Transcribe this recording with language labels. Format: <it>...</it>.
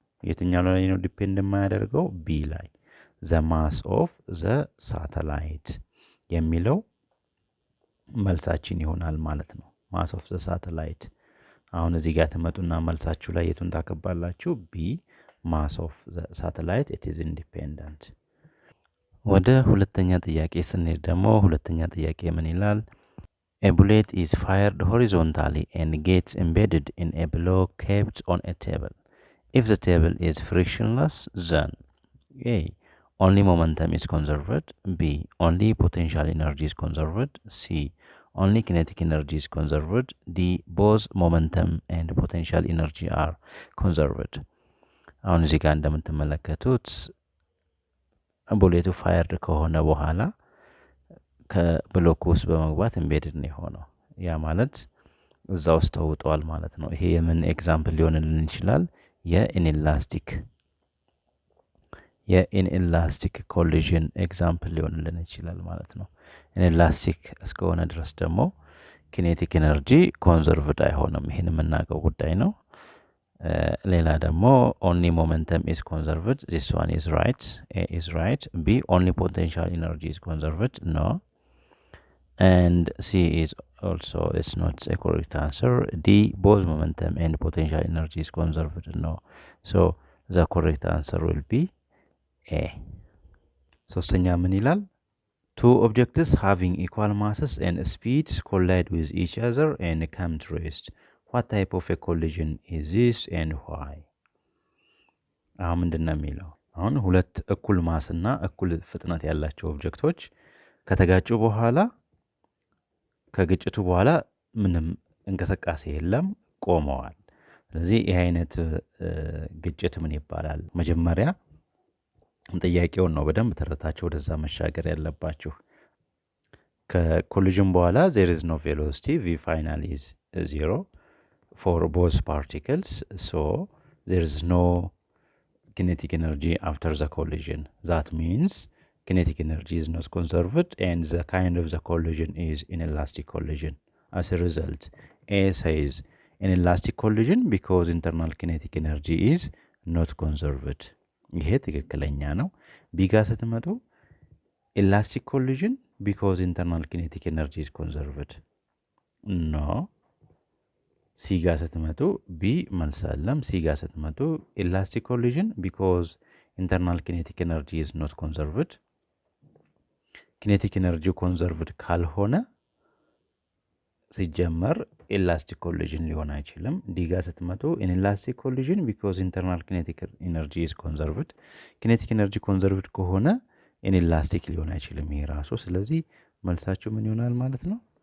<am>የትኛው ላይ ነው ዲፔንድ የማያደርገው? ቢ ላይ</am> <en>ዘ ማስ ኦፍ ዘ ሳተላይት</en> <am>የሚለው መልሳችን ይሆናል ማለት ነው። ማስ ኦፍ ዘ ሳተላይት። አሁን እዚህ ጋር ትመጡና መልሳችሁ ላይ የቱን ታከባላችሁ?</am> <en>ቢ ማስ ኦፍ ዘ ሳተላይት ኢት ኢዝ ኢንዲፔንደንት።</en> <am>ወደ ሁለተኛ ጥያቄ ስንሄድ ደግሞ ሁለተኛ ጥያቄ ምን ይላል?</am> <en>A bullet is fired horizontally and gets embedded in a block kept on a table. If the table is frictionless, then A. Only momentum is conserved. B. Only potential energy is conserved. C. Only kinetic energy is conserved. D. Both momentum and potential energy are conserved.</en> <am>አሁን እዚህ ጋር እንደምትመለከቱት ቡሌቱ ፋየርድ ከሆነ በኋላ ከብሎክ ውስጥ በመግባት ኢምቤድድ ነው የሆነው። ያ ማለት እዛ ውስጥ ተውጧል ማለት ነው። ይሄ የምን ኤግዛምፕል ሊሆንልን ይችላል? የኢንኤላስቲክ የኢንኤላስቲክ ኮሊዥን ኤግዛምፕል ሊሆንልን ይችላል ማለት ነው። ኢንኤላስቲክ እስከሆነ ድረስ ደግሞ ኪኔቲክ ኤነርጂ ኮንዘርቭድ አይሆንም። ይህን የምናውቀው ጉዳይ ነው። ሌላ ደግሞ</am> <en>ኦንሊ ሞመንተም ኢዝ ኮንዘርቭድ ዚስ ዋን ኢዝ ራይት። ኤ ኢዝ ራይት። ቢ ኦንሊ ፖቴንሻል ኤነርጂ ኢዝ ኮንዘርቭድ ኖ። And C is also it's not a correct answer. D, both momentum and potential energy is conserved. No. So the correct answer will be A.</en> <am>ሶስተኛ ምን ይላል?</am> <en>Two objects having equal masses and speeds collide with each other and come to rest. What type of a collision is this and why?</en> <am>አሁን ምንድን ነው የሚለው? አሁን ሁለት እኩል ማስና እኩል ፍጥነት ያላቸው ኦብጀክቶች ከተጋጩ በኋላ ከግጭቱ በኋላ ምንም እንቅስቃሴ የለም፣ ቆመዋል። ስለዚህ ይህ አይነት ግጭት ምን ይባላል? መጀመሪያ ጥያቄውን ነው በደንብ ተረታችሁ ወደዛ መሻገር ያለባችሁ። ከኮሊዥን በኋላ</am> <en>there is no velocity, v final is 0 for both particles, so there is no kinetic energy after the collision. That means kinetic energy is not conserved and the kind of the collision is inelastic collision. As a result, A says inelastic collision because internal kinetic energy is not conserved.</en> <am>ይሄ ትክክለኛ ነው። ቢ ጋር ስትመጡ</am> <en>elastic collision because internal kinetic energy is conserved. No.</en> <am>ሲ ጋር ስትመጡ ቢ መልስ አለም። ሲ ጋር ስትመጡ</am> <en>elastic collision because internal kinetic energy is not conserved.</en> <am>ኪኔቲክ ኤነርጂ ኮንዘርቭድ ካልሆነ ሲጀመር ኤላስቲክ ኮሊዥን ሊሆን አይችልም። ዲ ጋር ስትመጡ</am> <en>ኢንኤላስቲክ ኮሊዥን ቢኮዝ ኢንተርናል ኪኔቲክ ኤነርጂ ኢዝ ኮንዘርቭድ።</en> <am>ኪኔቲክ ኤነርጂ ኮንዘርቭድ ከሆነ ኢንኤላስቲክ ሊሆን አይችልም ይሄ ራሱ። ስለዚህ መልሳችሁ ምን ይሆናል ማለት ነው?</am>